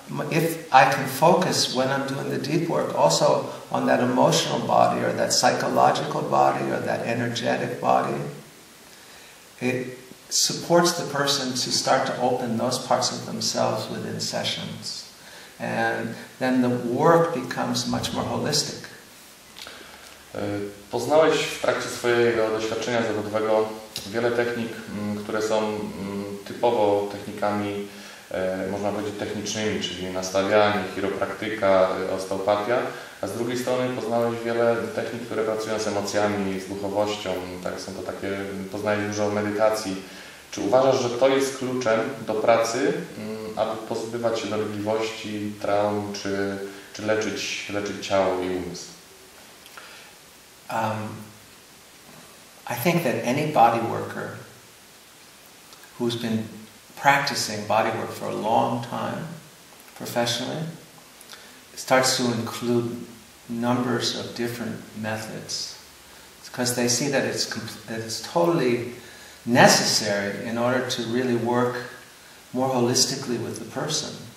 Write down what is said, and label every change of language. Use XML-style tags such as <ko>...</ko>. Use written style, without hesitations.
<en>if I can focus when I'm doing the deep work also on that emotional body or that psychological body or that energetic body, it supports the person to start to open those parts of themselves within sessions. And then the work becomes much more holistic.</en> <pl>Poznałeś w trakcie swojego doświadczenia zawodowego wiele technik, które są typowo technikami, można powiedzieć, technicznymi, czyli nastawianie, chiropraktyka, osteopatia, a z drugiej strony poznałeś wiele technik, które pracują z emocjami, z duchowością, tak, są to takie, poznałeś dużo medytacji. Czy uważasz, że to jest kluczem do pracy, aby pozbywać się dolegliwości, traum, czy leczyć ciało i umysł?</pl> <en>I think that any body worker who's been practicing body work for a long time, professionally, starts to include numbers of different methods because they see that it's totally necessary in order to really work more holistically with the person.</en>